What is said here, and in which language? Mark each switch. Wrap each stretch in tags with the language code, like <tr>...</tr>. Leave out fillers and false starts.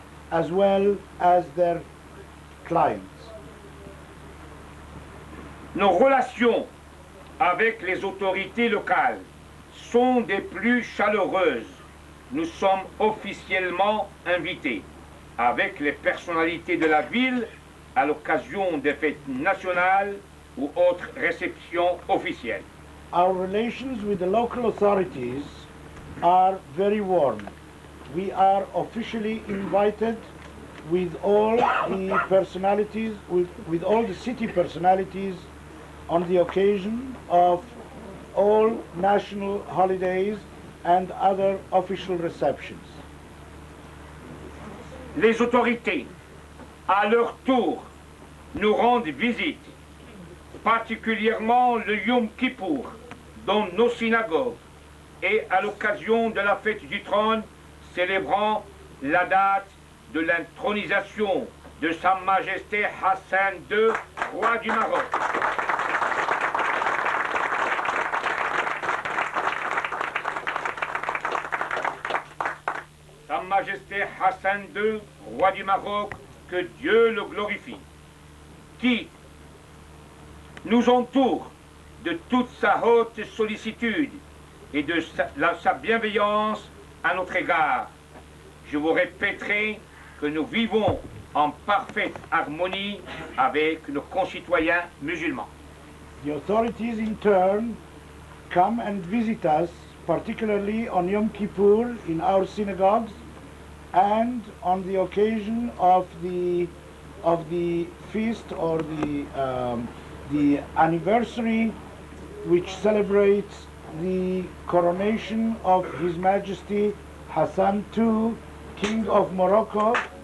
<en>as well as their clients.</en> <fr>Nos relations avec les autorités locales sont des plus chaleureuses. Nous sommes officiellement invités avec les personnalités de la ville à l'occasion des fêtes nationales ou autres réceptions officielles.</fr> <en>Our relations with the local authorities are very warm. We are officially invited with all the personalities, with all the city personalities on the occasion of all national holidays and other official receptions.</en> <fr>Les autorités, à leur tour, nous rendent visite, particulièrement le Yom Kippour, dans nos synagogues, et à l'occasion de la fête du trône, célébrant la date de l'intronisation de Sa Majesté Hassan II, roi du Maroc. Sa Majesté Hassan II, roi du Maroc, que Dieu le glorifie, qui nous entoure de toute sa haute sollicitude et de sa bienveillance à notre égard. Je vous répéterai que nous vivons en parfaite harmonie avec nos concitoyens musulmans.</fr> <en>The authorities in turn come and visit us, particularly on Yom Kippur in our synagogues and on the occasion of the feast or the anniversary which celebrates the coronation of His Majesty Hassan II, King of Morocco.</en>